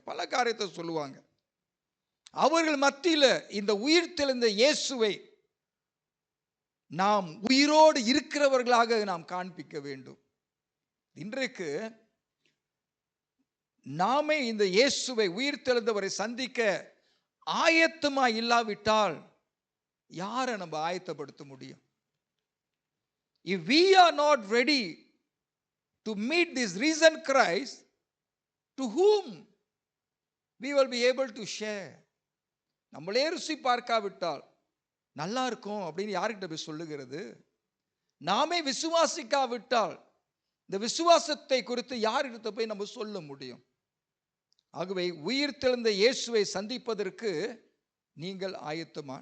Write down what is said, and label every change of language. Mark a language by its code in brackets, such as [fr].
[ta] பல காரியத்தை சொல்லுவாங்க. அவர்கள் மத்தியில் இந்த உயிர் தெழுந்த இயேசுவை நாம் உயிரோடு இருக்கிறவர்களாக நாம் காண்பிக்க வேண்டும். இன்றைக்கு நாமே இந்த இயேசுவை உயிர் தெழுந்தவரை சந்திக்க ஆயத்தமா இல்லாவிட்டால் யாரை நம்ம ஆயத்தப்படுத்த முடியும்? [en] If we are not ready to meet this risen Christ, to whom we will be able to share? [ta] நம்மளே ருசி பார்க்காவிட்டால் நல்லா இருக்கும் அப்படின்னு யார்கிட்ட போய் சொல்லுகிறது? நாமே விசுவாசிக்காவிட்டால் இந்த விசுவாசத்தை குறித்து யார்கிட்ட போய் நம்ம சொல்ல முடியும்? ஆகவே உயிர் தெழுந்த இயேசுவை சந்திப்பதற்கு நீங்கள் ஆயத்தமா?